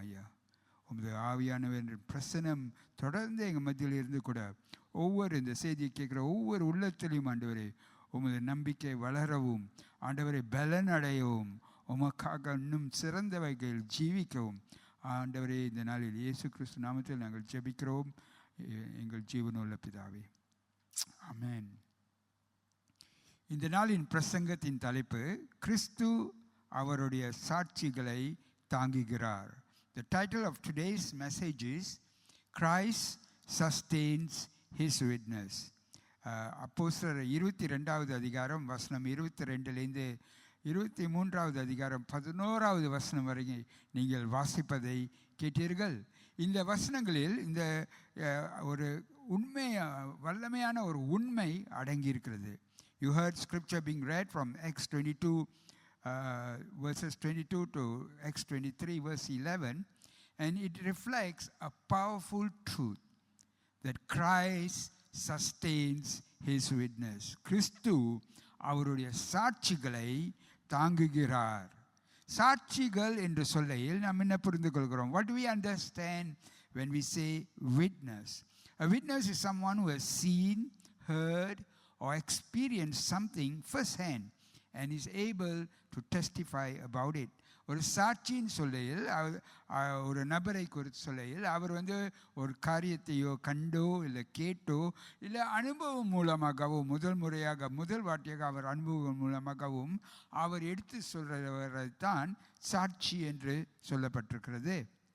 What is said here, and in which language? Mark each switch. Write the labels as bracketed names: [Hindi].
[Tamil] ஐயா, உமது ஆவியானவர் பிரசனம் தொடர்ந்து எங்கள் மத்தியில் இருந்து கூட ஒவ்வொரு இந்த செய்தியை கேட்குற ஒவ்வொரு உள்ளத்திலையும் ஆண்டவரே உமது நம்பிக்கை வளரவும், ஆண்டவரை பலன் அடையவும், உமக்காக இன்னும் சிறந்த வகையில் ஜீவிக்கவும் ஆண்டவரே இந்த நாளில் இயேசு கிறிஸ்து நாமத்தில் நாங்கள் ஜெபிக்கிறோம் எங்கள் ஜீவனுள்ள பிதாவே, ஆமென். இந்த நாளின் பிரசங்கத்தின் தலைப்பு, கிறிஸ்து அவருடைய சாட்சிகளை தாங்குகிறார். [English] The title of today's message is Christ sustains his witness. [Tamil] அப்போஸ்தலர் 22வது அதிகாரம் வசனம் 22லேருந்து 23வது அதிகாரம் 11வது வசனம் வரைக்கும் நீங்கள் வாசிப்பதை கேட்டீர்கள். இந்த வசனங்களில் இந்த ஒரு உண்மை, வல்லமையான ஒரு உண்மை அடங்கியிருக்கிறது. [English] You heard scripture being read from Acts 22 verses 22 to Acts 23 verse 11, and it reflects a powerful truth that Christ sustains his witness. [Tamil] கிறிஸ்து அவருடைய சாட்சிகளை தாங்குகிறார். சாட்சிகள் என்று சொல்லையில் நாம் என்ன புரிந்து கொள்கிறோம்? [English] What do we understand when we say witness? A witness is someone who has seen, heard or experienced something firsthand and is able to testify about it. [Tamil] ஒரு சாட்சியின் சொல்லையில், ஒரு நபரை குறித்து சொல்லையில், அவர் ஒரு காரியத்தையோ கண்டோ இல்லை கேட்டோ இல்லை அனுபவம் மூலமாகவும் முதல் வாட்டியாக அவர் அனுபவம் மூலமாகவும் அவர் எடுத்து சொல்கிறவரைத்தான் சாட்சி என்று சொல்லப்பட்டிருக்கிறது.